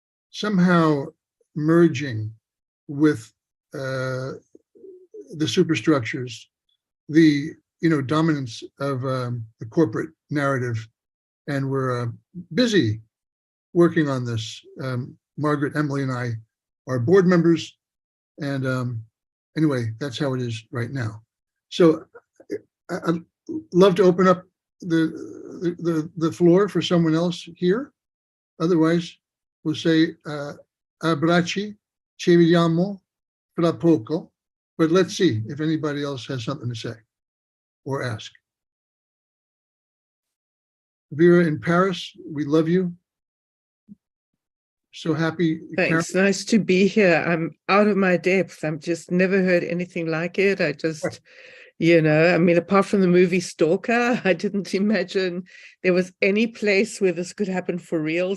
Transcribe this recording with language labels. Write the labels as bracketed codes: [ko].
[en] somehow merging with the superstructures, the dominance of the corporate narrative, and we're busy working on this. Margaret, Emily, and I are board members, and anyway, that's how it is right now. So I'd love to open up the floor for someone else here. Otherwise, we'll say [it] abbracci, ci vediamo fra poco. [en] But let's see if anybody else has something to say or ask. Vera in Paris, we love you. So happy. Thanks. Nice to be here. I'm out of my depth. I've just never heard anything like it. I just, I mean, apart from the movie Stalker, I didn't imagine there was any place where this could happen for real.